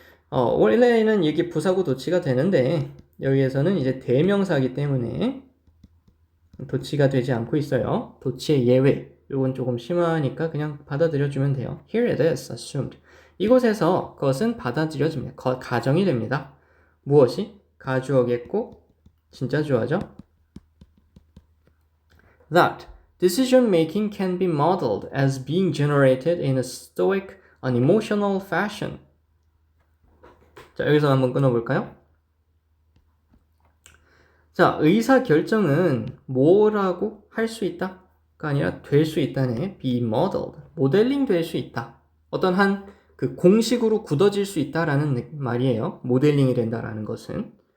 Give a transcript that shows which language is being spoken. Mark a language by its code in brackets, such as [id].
[ko] 원래는 이게 부사고 도치가 되는데 여기에서는 이제 대명사이기 때문에 도치가 되지 않고 있어요. 도치의 예외. 이건 조금 심하니까 그냥 받아들여주면 돼요. [en] Here it is assumed. [ko] 이곳에서 그것은 받아들여집니다. 가정이 됩니다. 무엇이? 가주어겠고 진짜 주어죠. [en] That decision making can be modeled as being generated in a stoic, unemotional fashion. [ko] 자, 여기서 한번 끊어볼까요? 자, 의사결정은 뭐라고 할 수 있다가 아니라 될 수 있다네. [en] be modeled. [ko] 모델링 될 수 있다. 어떤 한 그 공식으로 굳어질 수 있다라는 말이에요. 모델링이 된다라는 것은.